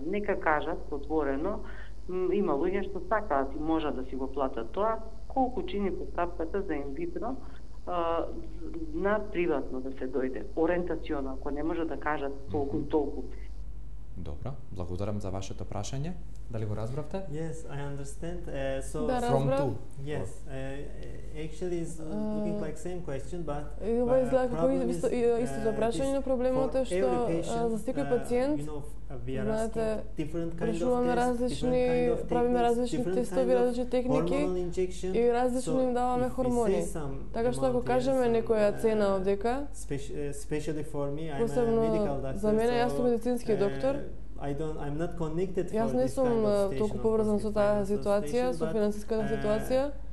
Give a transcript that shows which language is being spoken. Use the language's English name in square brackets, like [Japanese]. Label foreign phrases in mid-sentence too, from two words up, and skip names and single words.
[Macedonian] Нека кажат отворено, има луѓе што сакаат и можат да си го платат тоа, колку чини постапката за инвитро на приватно да се дојде. Ориентационо, ако не може да кажат толку. Добро, благодарам за вашето прашање. Дали го разбравте? [English] Yes, I understand. [Macedonian] Да, разбрав. [English] Yes, actually is looking like same question, but [Macedonian] ова изгледа како истото прашање, но проблемот е што за секој пациент, знаете, прашуваме различни, правиме различни тестови, различни техники и различно им даваме хормони. Така што ако кажеме некоја цена овдека, посебно за мене, јас сум медицински доктор, јас не сум толку поврзан со таа ситуација, со финансиската ситуација.